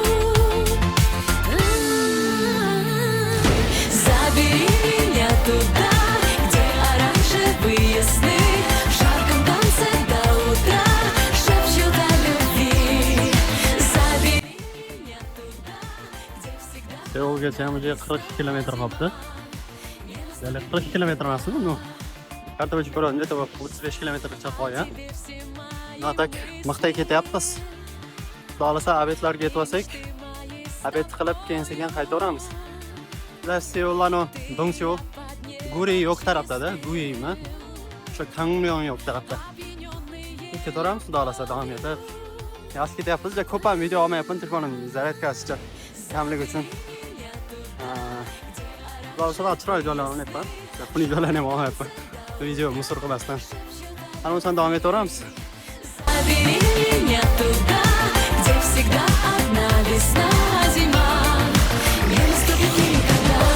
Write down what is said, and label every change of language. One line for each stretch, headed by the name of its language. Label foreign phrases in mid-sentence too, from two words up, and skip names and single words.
Russian: Забери меня туда, где оранжевые сны, в жарком танце до утра шепчут о любви. Забери меня туда, где всегда...
Uzbek: Seulgacha 40 kilometr qolibdi. Ya'ni 40 kilometr emasmi bu? Karta bo'lib ko'radi, neta 35 kilometrcha qolgan. Tak mixday ketyapmiz. Xudo xolasa obedlarga yetib olsak, obed qilib keyin sekin qaytaveramiz. Seulano, Dongseul, Guri yo'q tarafda-da, Guyimi. O'sha Gangmyeong yo'q tarafda. Ketaveramiz, xudo xolasa davom etib. Yaxshi ketyapmiz. Juda ko'p ham video olmayapman, telefonim zaryadkasicha kamlik uchun. Xudo xolasa chiroyli joylar olyapman. Buni joylarni ham olmayapman. Video musor qilmasdan. Ana o'shan davom etaveramiz.
Russian: Забери меня туда, где всегда одна весна, зима. Не наступит никогда.